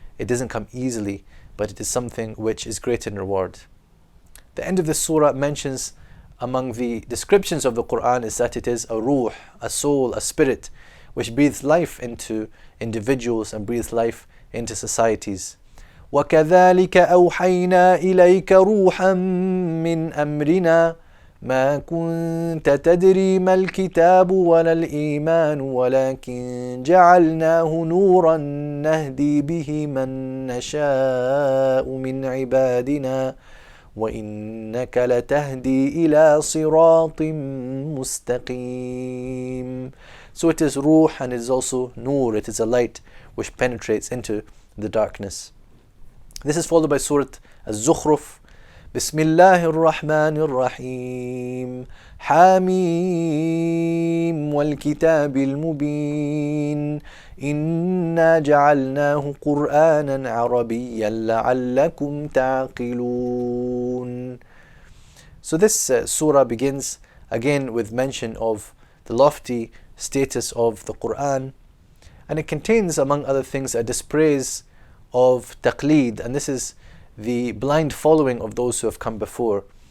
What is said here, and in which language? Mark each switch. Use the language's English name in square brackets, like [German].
[English] It doesn't come easily, but it is something which is great in reward. The end of this surah mentions among the descriptions of the Quran is that it is a ruh, a soul, a spirit, which breathes life into individuals and breathes life into societies. [Arabic] وَكَذَلِكَ أَوْحَيْنَا إِلَيْكَ رُوحًا مِّنْ أَمْرِنَا ما كنت تدري ما الكتاب ولا الإيمان ولكن جعلناه نورا نهدي به من نشاء من عبادنا وإنك لتهدي إلى صراط مستقيم. [English] So it is ruh and it is also nur, it is a light which penetrates into the darkness. This is followed by Surah Az-Zukhruf. [Arabic] بسم الله الرحمن الرحيم حميم والكتاب المبين إنا جعلناه قرآنا عربيا لعلكم تعقلون. [English] So this surah begins again with mention of the lofty status of the Quran, and it contains among other things a dispraise of taqleed, and this is the blind following of those who have come before.